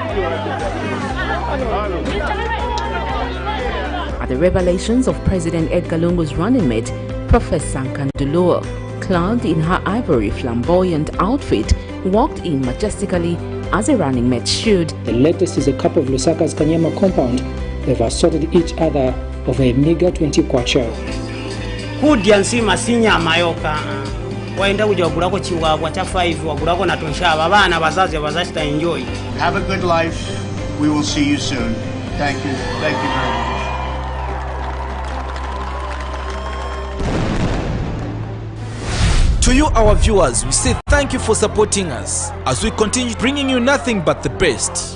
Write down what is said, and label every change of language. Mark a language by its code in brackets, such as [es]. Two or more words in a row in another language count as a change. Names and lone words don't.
[en] At the revelations of President Edgar Lungu's running mate, Professor Nkanduluo, clad in her ivory flamboyant outfit, walked in majestically as a running mate should. The latest is a couple of Lusaka's Kanyama compound. They've assaulted each other of a meager 20 kwacha. [ny] Kudyansi masinya mayoka. Waenda kujagulako chiwagwa cha 5 wagulako na tonshaba bana bazazi bazashita enjoy. [en] Have a good life. We will see you soon. Thank you. Thank you very much. To you, our viewers, we say thank you for supporting us as we continue bringing you nothing but the best.